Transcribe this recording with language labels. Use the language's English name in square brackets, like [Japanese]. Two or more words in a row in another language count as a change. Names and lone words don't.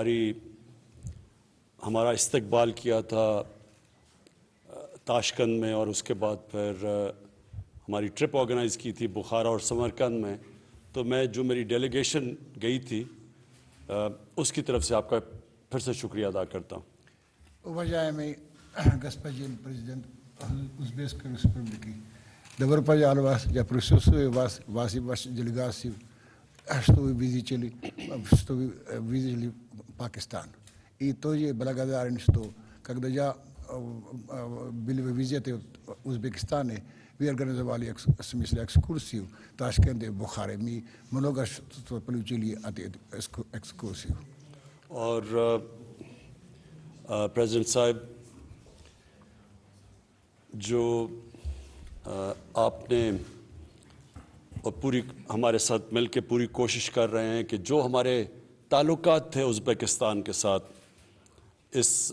[Urdu] ہمارا استقبال کیا تھا تاشقند میں اور اس کے بعد پھر ہماری [English] trip organize [Urdu] کی تھی بخارا اور سمرقند میں، تو میں جو میری ڈیلیگیشن گئی تھی اس کی طرف سے آپ کا پھر سے شکریہ ادا کرتا ہوں. [Russian] Уважаемый господин президент Узбекской республики, добро пожаловать. Я присутствую вас и вашей делегации, что вы видели Пакистан. И тоже благодарен, что когда я был в визите в Узбекистане, вы организовали в смысле экскурсию в Ташкенте, в Бухаре. Мы много что получили от этой экскурсии. [Urdu] اور پریزیڈنٹ صاحب، جو آپ نے اور پوری ہمارے ساتھ مل کر پوری کوشش کر رہے ہیں کہ جو ہمارے تعلقات تھے ازبکستان کے ساتھ اس